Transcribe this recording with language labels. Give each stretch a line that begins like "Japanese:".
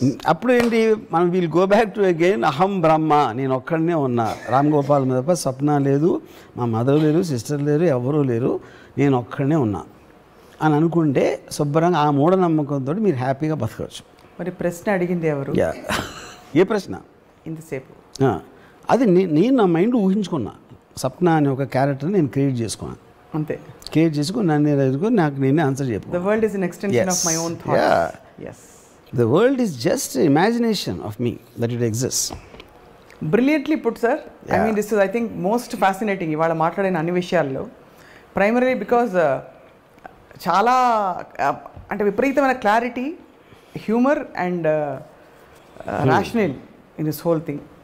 Telugu: అప్పుడు ఏంటి, మనం
English: we'll go back to again
Telugu: అహం బ్రహ్మ, నేను ఒక్కడనే ఉన్నా, రామ్ గోపాల్ మీద తప్ప స్వప్న లేదు, మా మదర్ లేరు, సిస్టర్ లేరు, ఎవరూ లేరు, నేను ఒక్కడనే ఉన్నా అని అనుకుంటే శుభ్రంగా ఆ మూఢనమ్మకంతో మీరు హ్యాపీగా బతకవచ్చు. మరి ప్రశ్న అడిగింది ఎవరు? ఏ ప్రశ్న? ఇంతసేపు అది నేను నా మైండ్ ఊహించుకున్నా. సప్న అనే ఒక క్యారెక్టర్ని నేను క్రియేట్ చేసుకున్నాను, అంతే. క్రియేట్ చేసుకుని నాకు నేనే ఆన్సర్ చెప్పాను.
English: The world is an extension of my own thoughts. Yes. The world is just imagination of me that it exists. Brilliantly put, sir. I mean, this is, I think, most fascinating.
Telugu: ఇవాళ మాట్లాడిన అన్ని విషయాల్లో
English: primarily because
Telugu: చాలా అంటే విపరీతమైన clarity, humour and
English: rational in this whole thing.